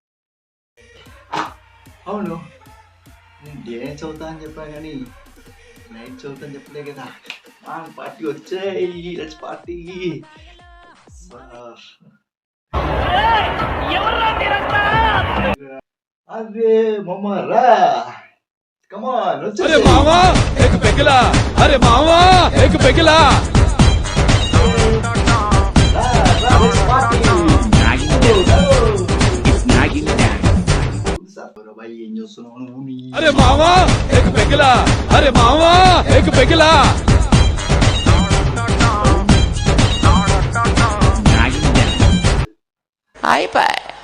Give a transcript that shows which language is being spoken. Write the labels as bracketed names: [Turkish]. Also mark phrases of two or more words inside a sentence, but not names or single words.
[Telugu] అవును నేను డే చదువుతా అని చెప్పా కానీ నైట్ చదువుతా అని చెప్పలే కదా. పార్టీ వచ్చాయి, [English] let's party. [Telugu] అరే మమ్మ రా, కమాన్ వచ్చే. [Marathi] अरे मामा एक पेगला, अरे मामा एक पेगला. [Telugu] ఏం చూస్తున్నావు నువ్వు? [Marathi] अरे मामा एक पेगला, अरे मामा एक पेगला. [Telugu] అయిపోయి